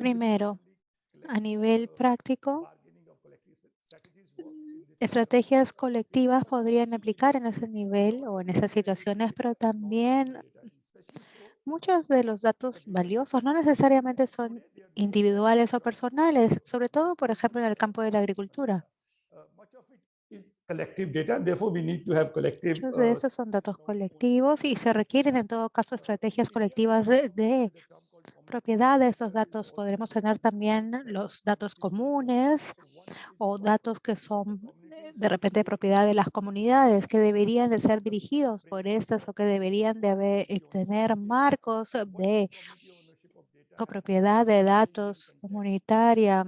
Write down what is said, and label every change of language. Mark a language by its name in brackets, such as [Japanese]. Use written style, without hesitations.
[Spanish] Primero, a nivel práctico, [English] Bargaining of collective strategies work in this [Spanish] estrategias colectivas podrían aplicar en ese nivel o en esas situaciones, pero también muchos de los datos valiosos no necesariamente son individuales o personales, sobre todo, por ejemplo, en el campo de la agricultura. [English] much of it is collective data. Therefore, we need to have collective [Spanish] Muchos de esos son datos colectivos y se requieren en todo caso estrategias colectivas de propiedad de esos datos. Podremos tener también los datos comunes o datos que son de repente propiedad de las comunidades, que deberían de ser dirigidos por estas o que deberían de tener marcos de copropiedad de datos comunitaria.